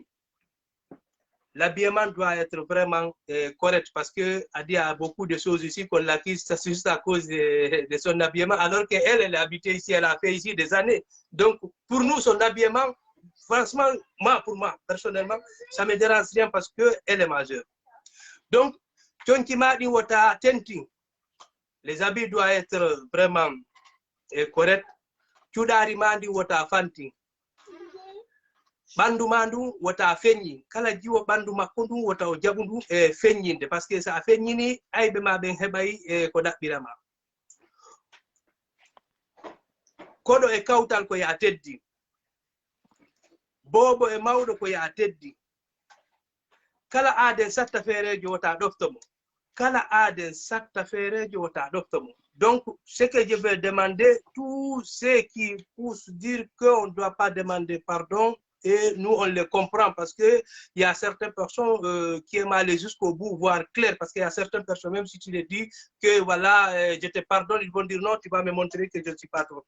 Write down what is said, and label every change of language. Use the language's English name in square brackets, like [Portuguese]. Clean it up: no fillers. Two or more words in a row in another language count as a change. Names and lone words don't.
[French] L'habillement doit être vraiment correct parce qu'il y a beaucoup de choses ici qu'on l'accuse juste à cause de son habillement, alors qu'elle est habitée ici, elle a fait ici des années. Donc, pour nous, son habillement, franchement, pour moi, personnellement, ça ne me dérange rien parce qu'elle est majeure. Donc, les habits doivent être vraiment corrects. [Fula] Bandu mandu wata fenyi kala jiwo bandu makko ndu wata o jagundu e fenyinde [French] parce que ça [Fula] fenyini aybe ma ben hebay e ko dabbirama kodo e kawtal ko ya teddi bobo e mawdo ko ya teddi kala aaden satta ferejo wata doftomo kala aaden satta ferejo wata doftomo. [French] Donc ce que je veux demander, tous ceux qui poussent dire qu'on ne doit pas demander pardon, et nous, on les comprend parce qu'il y a certaines personnes qui aiment aller jusqu'au bout, voire clair, parce qu'il y a certaines personnes, même si tu les dis que voilà, je te pardonne, ils vont dire non, tu vas me montrer que je ne suis pas trop.